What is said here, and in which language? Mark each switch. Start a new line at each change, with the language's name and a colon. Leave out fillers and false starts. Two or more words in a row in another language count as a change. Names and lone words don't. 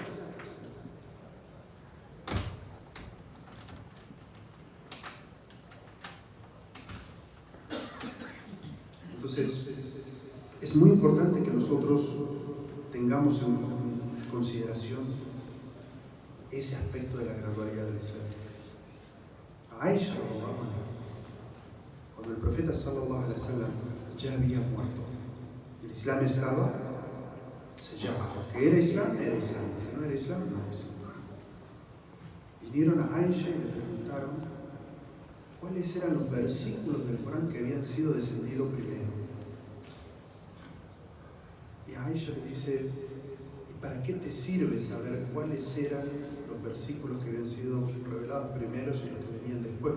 Spanish: Entonces, es muy importante que nosotros tengamos en consideración ese aspecto de la gradualidad del Islam. A Aisha, cuando el profeta
Arabic: صلى الله عليه وسلم
Spanish: ya había muerto, el Islam estaba sellado. Que era Islam, era Islam. Que no era Islam, no era Islam. Vinieron a Aisha y le preguntaron cuáles eran los versículos del Corán que habían sido descendidos primero. Y Aisha le dice: ¿y para qué te sirve saber cuáles eran los versículos que habían sido revelados primero y los que venían después?